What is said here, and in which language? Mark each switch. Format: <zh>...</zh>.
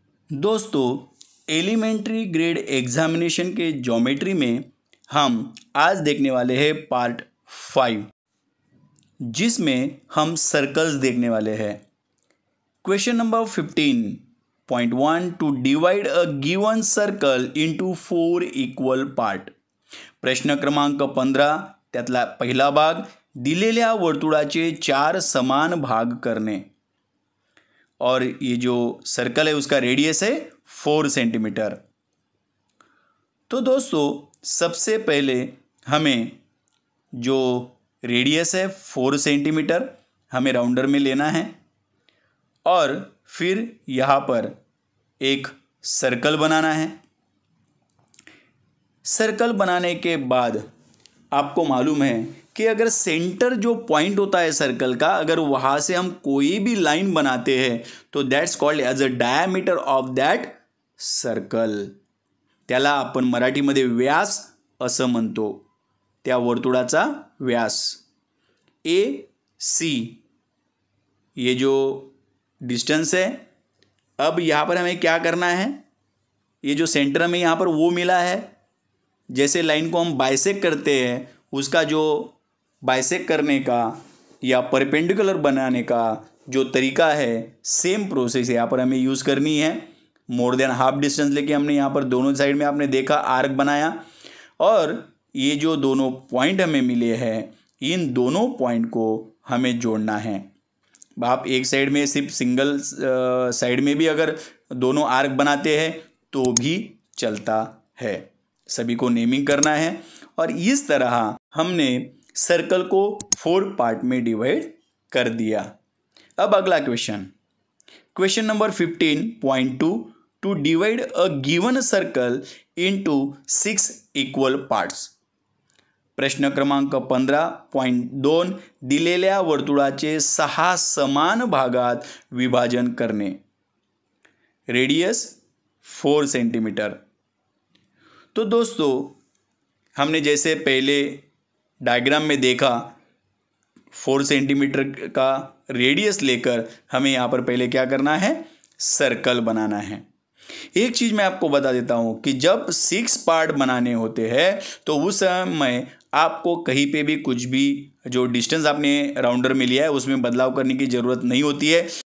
<hi>दोस्तों, elementary grade examination के geometry में हम आज देखने वाले हैं पार्ट 5, जिसमें हम सर्कल्स देखने वाले हैं।</hi> <en>Question number 15.1 to divide a given circle into 4 equal part.</en> <mr>प्रश्न क्रमांक 15 त्यातला पहिला भाग, दिलेल्या वर्तुळाचे 4 समान भाग करणे।</mr> <hi>और ये जो सर्कल है उसका रेडियस है 4 सेंटीमीटर। तो दोस्तों, सबसे पहले हमें जो रेडियस है 4 सेंटीमीटर हमें राउंडर में लेना है और फिर यहाँ पर एक सर्कल बनाना है। सर्कल बनाने के बाद आपको मालूम है कि अगर सेंटर जो पॉइंट होता है सर्कल का, अगर वहाँ से हम कोई भी लाइन बनाते हैं तो</hi> <en>That's called as a diameter of that circle.</en> <mr>त्याला आपण मराठीमध्ये व्यास असं म्हणतो, त्या वर्तुळाचा व्यास।</mr> <hi>ए सी ये जो डिस्टेंस है, अब यहाँ पर हमें क्या करना है, ये जो सेंटर हमें यहाँ पर वो मिला है, जैसे लाइन को हम बाइसेक्ट करते हैं उसका जो बाइसेक्ट करने का या परपेंडिकुलर बनाने का जो तरीका है, सेम प्रोसेस यहाँ पर हमें यूज़ करनी है। मोर देन हाफ डिस्टेंस लेके हमने यहाँ पर दोनों साइड में आपने देखा आर्क बनाया, और ये जो दोनों पॉइंट हमें मिले हैं इन दोनों पॉइंट को हमें जोड़ना है। आप एक साइड में सिर्फ सिंगल साइड में भी अगर दोनों आर्क बनाते हैं तो भी चलता है। सभी को नेमिंग करना है और इस तरह हमने सर्कल को 4 पार्ट में डिवाइड कर दिया।</hi> <en>अब अगला question number 15.2 to divide a given circle into 6 equal parts.</en> <mr>प्रश्न क्रमांक 15.2 दिलेल्या वर्तुळाचे 6 समान भागात विभाजन करणे।</mr> <en>Radius 4 centimetre.</en> <hi>तो दोस्तों, हमने जैसे पहले डायग्राम में देखा 4 सेंटीमीटर का रेडियस लेकर हमें यहाँ पर पहले क्या करना है, सर्कल बनाना है। एक चीज़ मैं आपको बता देता हूँ कि जब 6 पार्ट बनाने होते हैं तो उस समय आपको कहीं पे भी कुछ भी जो डिस्टेंस आपने राउंडर में लिया है उसमें बदलाव करने की ज़रूरत नहीं होती है।</hi>